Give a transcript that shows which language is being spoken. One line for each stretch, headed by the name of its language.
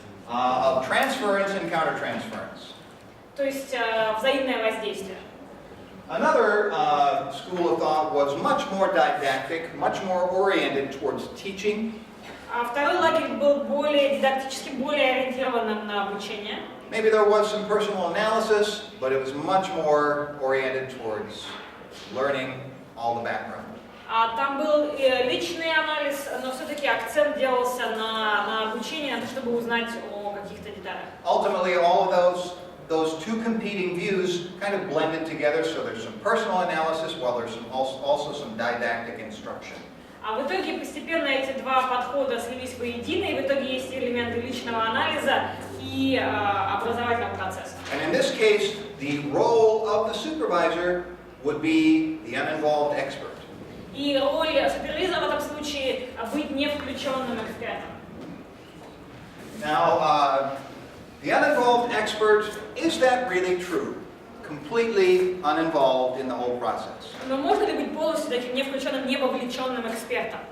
English: Of transference and countertransference.
Russian: то есть взаимное воздействие.
English: Another school of thought was much more didactic, much more oriented towards teaching.
Russian: А второй лагерь был более дидактически, более ориентированным на обучение.
English: Maybe there was some personal analysis, but it was much more oriented towards learning all the background.
Russian: Там был личный анализ, но все-таки акцент делался на обучении, на то, чтобы узнать о каких-то деталях.
English: Ultimately, all of those two competing views kind of blended together, so there's some personal analysis while there's also some didactic instruction.
Russian: А в итоге постепенно эти два подхода слились воедино, и в итоге есть элементы личного анализа и образовательного процесса.
English: And in this case, the role of the supervisor would be the uninvolved expert.
Russian: И роль супервизора в этом случае быть не включенным экспертом.
English: Now, the uninvolved expert, is that really true? Completely uninvolved in the whole process.
Russian: Но можно ли быть полностью таким не включенным, не вовлеченным экспертом?